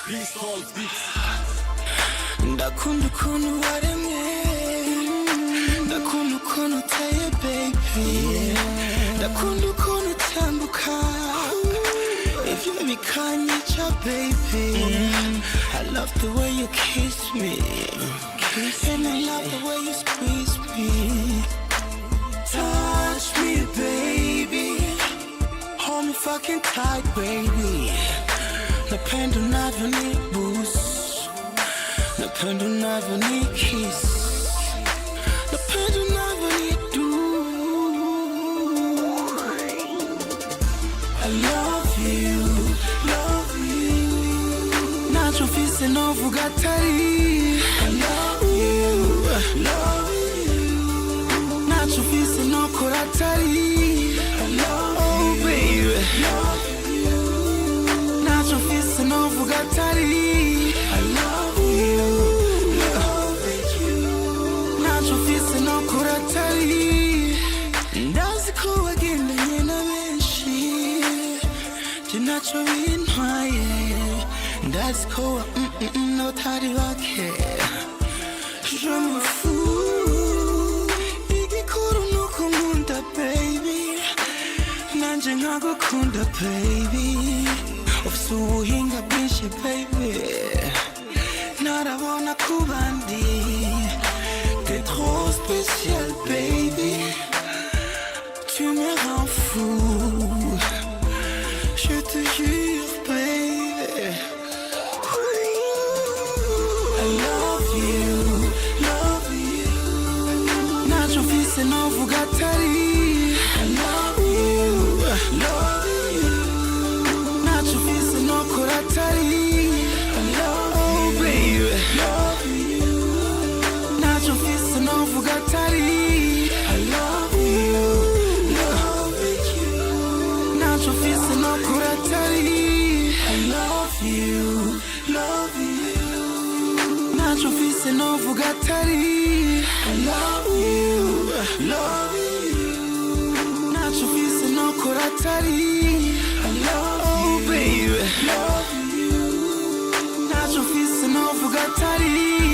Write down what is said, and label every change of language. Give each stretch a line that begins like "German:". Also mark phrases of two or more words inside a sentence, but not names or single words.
Rundi: Ndakunda ukuntu waremye, ndakunda ukuntu uteye baby, ndakunda ukuntu utambuka, ivyo bikanyica baby.
English: I love the way you kiss me, and I love the way you squeeze me. Touch me baby, hold me fucking tight baby.
Swahili: Napenda unavyonibusu, napenda unavyonikiss, napenda unavyonidu.
English: I love you, love you.
Rundi: Nacho mfise novuga atari.
English: I love you, love you.
Rundi: Nacho mfise nokora atari.
English: I love you, baby, love you.
Rundi: Nacho mfise novuga atari.
English: I love you, love you.
Rundi: Nacho mfise nokora atari. Ndazi ko wagendanye na benshi, je naco bintwaye. Ndazi ko n'abatari bake,
French: je me fous.
Rundi: Igikuru nuko nkunda baby, nanje nkagukunda baby. Ufise ubuhinga bwinshi baby, narabona ku bandi.
French: T'es trop spécial baby, tu me rends fou. Je te jure
English: baby, I love you, love you.
Rundi: Nacho mfise novuga atari.
English: I love you, love you.
Rundi: Nacho mfise nokora atari.
English: I love you, baby, love you.
Rundi: Nacho mfise novuga atari.
English: I love you, love you.
Rundi: Nacho mfise nokora atari.
English: I love you, love you.
Rundi: Nacho mfise novuga atari.
English: I love you, love you.
Rundi: Nacho mfise nokora atari.
English: I love you, baby, love you.
Rundi: Nacho mfise novuga atari.